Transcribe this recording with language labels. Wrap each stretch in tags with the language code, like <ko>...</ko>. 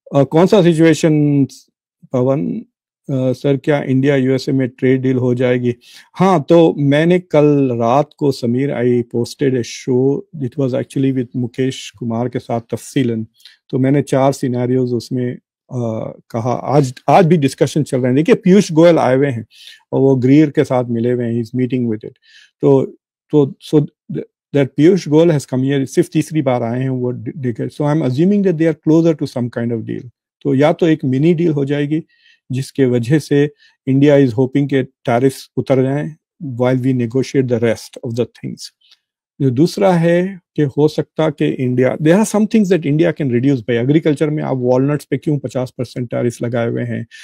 <ur>کون سا سچویشن پون سر؟ کیا انڈیا USA میں ٹریڈ ڈیل ہو جائے گی؟ ہاں، تو میں نے کل رات کو</ur> <en>Sameer I posted a show, it was actually with</en> <ur>Mukesh Kumar کے ساتھ تفصیلاً. تو میں نے 4 سینیریوز اس میں کہا. آج بھی ڈسکشن چل رہے ہیں. دیکھیے پیوش گوئل آئے ہوئے ہیں اور وہ گریر کے ساتھ ملے ہوئے ہیں،</ur> <en>He is meeting with it. تو that Piyush Goyal has come here،</en> <ur>صرف تیسری بار آئے ہیں وہ.</ur> <en>So I'm assuming that they are closer to some kind of deal.</en> <ur>تو یا تو ایک منی ڈیل ہو جائے گی جس کے وجہ سے</ur> <en>India is hoping</en> <ur>کہ ٹیرفس اتر جائیں</ur> <en>while we negotiate the rest of the things.</en> <ur>جو دوسرا ہے کہ ہو سکتا کہ India</ur> <en>there are some things that India can reduce by</en> <ur>agriculture میں آپ والنٹس پہ کیوں 50% ٹیرف لگائے ہوئے ہیں.</ur>